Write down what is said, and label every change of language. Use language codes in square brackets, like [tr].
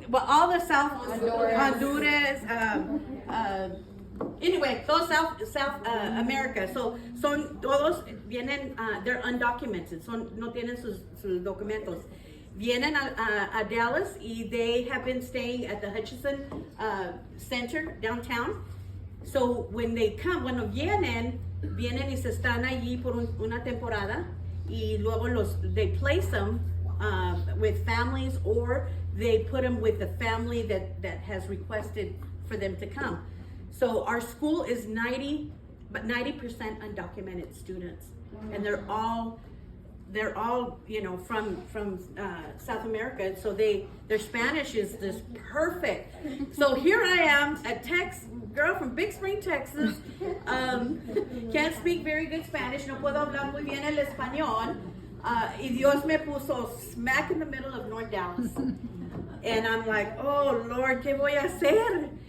[en] Well, all the South, Honduras, anyway, [es] todo [en] South America. [es] So, son todos vienen, [en] they're undocumented, [es] no tienen sus documentos. Vienen a Dallas y [en] they have been staying at the Hutchinson Center downtown. So when they come, [es] vienen y se están allí por una temporada. Y luego [en] they place them with families, or they put them with the family that has requested for them to come. So our school is 90% undocumented students, and they're all from South America. So their Spanish is just perfect. So here I am, a girl from Big Spring, Texas. Can't speak very good Spanish. [es] No puedo hablar muy bien el español. Y Dios me puso [en] smack in the middle of North Dallas. And I'm like, oh Lord, [es] ¿qué voy a hacer?